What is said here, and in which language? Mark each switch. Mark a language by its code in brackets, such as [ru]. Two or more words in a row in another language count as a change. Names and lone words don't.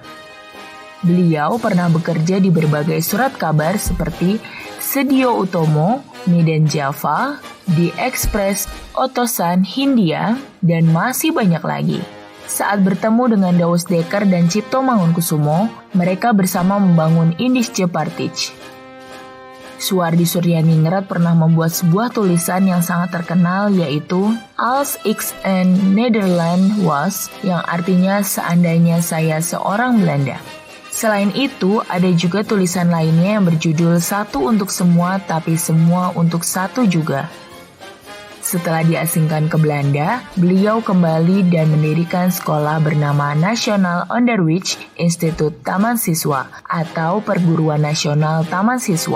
[id] Beliau pernah bekerja di berbagai surat kabar seperti Sedio Utomo, Medan Java, The Express, Otosan Hindia, dan masih banyak lagi. Saat bertemu dengan Dausdekker dan Cipto Mangunkusumo, mereka bersama membangun Indische Party. Suwardi Suryaningrat pernah membuat sebuah tulisan yang sangat terkenal yaitu Als ik een Nederland was, yang artinya seandainya saya seorang Belanda. Selain itu, ada juga tulisan lainnya yang berjudul Satu untuk Semua tapi Semua untuk Satu juga. Setelah diasingkan ke Belanda, beliau kembali dan mendirikan sekolah bernama National Onderwijs Instituut Taman Siswa atau Perguruan Nasional Taman Siswa.